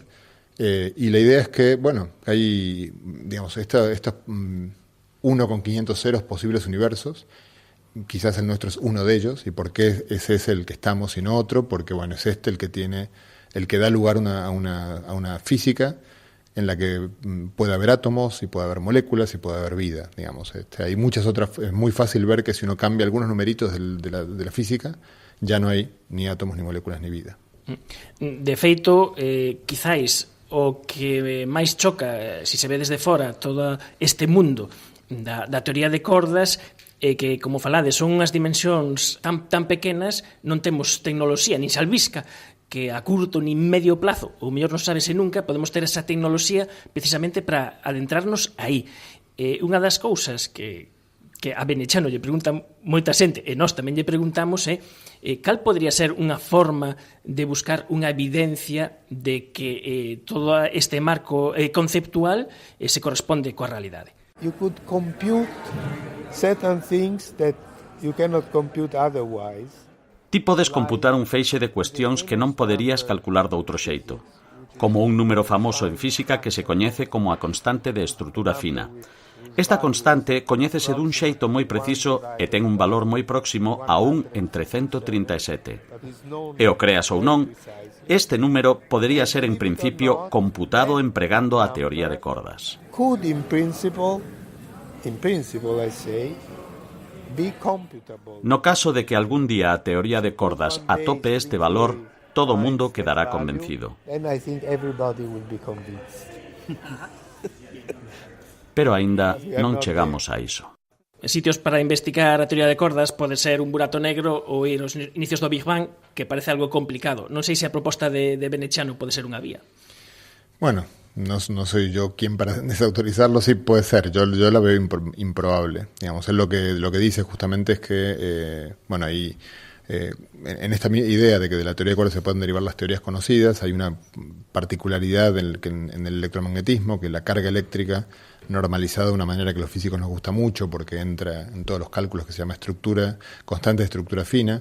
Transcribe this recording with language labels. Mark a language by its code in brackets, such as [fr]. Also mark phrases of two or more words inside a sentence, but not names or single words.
[es] Y la idea es que, bueno, hay, digamos, estos 1 con 500 ceros posibles universos, quizás el nuestro es uno de ellos, y por qué ese es el que estamos y no otro, porque, bueno, es este el que da lugar a una física en la que puede haber átomos, y puede haber moléculas, y puede haber vida, digamos. Hay muchas otras, es muy fácil ver que si uno cambia algunos numeritos de la física, ya no hay ni átomos, ni moléculas, ni vida. [gl] De feito, quizáis o que máis choca, se ve desde fora, todo este mundo da teoría de cordas, que, como falades, son unhas dimensións tan pequenas, non temos tecnoloxía, nin se albisca, que a curto nin medio plazo, ou mellor non sabese nunca, podemos ter esa tecnoloxía precisamente para adentrarnos aí. Unha das cousas que a Benechano lle pregunta moita xente, e nós tamén lle preguntamos, cal podría ser unha forma de buscar unha evidencia de que todo este marco conceptual se corresponde coa realidade. [en] You could compute certain things that you cannot compute otherwise. [gl] Ti podes computar un feixe de cuestións que non poderías calcular doutro xeito, como un número famoso en física que se coñece como a constante de estrutura fina. Esta constante coñécese dun xeito moi preciso e ten un valor moi próximo a 1 entre 137. E o creas ou non, este número podería ser en principio computado empregando a teoría de cordas. [en] Could in principle I say, be computable. [gl] No caso de que algún día a teoría de cordas atope este valor, todo o mundo quedará convencido. [en] And I think everybody will be convinced. [gl] Pero aínda non chegamos a iso. Sitios para investigar a teoría de cordas pode ser un burato negro ou ir aos inicios do Big Bang, que parece algo complicado. Non sei se a proposta de Benechano pode ser unha vía. [es] Bueno, no soy yo quien para desautorizarlo, sí puede ser. Yo la veo improbable. Digamos, él lo que dice justamente es que, bueno, ahí en esta idea de que de la teoría de cuerdas se pueden derivar las teorías conocidas, hay una particularidad en el electromagnetismo, que la carga eléctrica normalizada de una manera que a los físicos nos gusta mucho, porque entra en todos los cálculos, que se llama constante de estructura fina.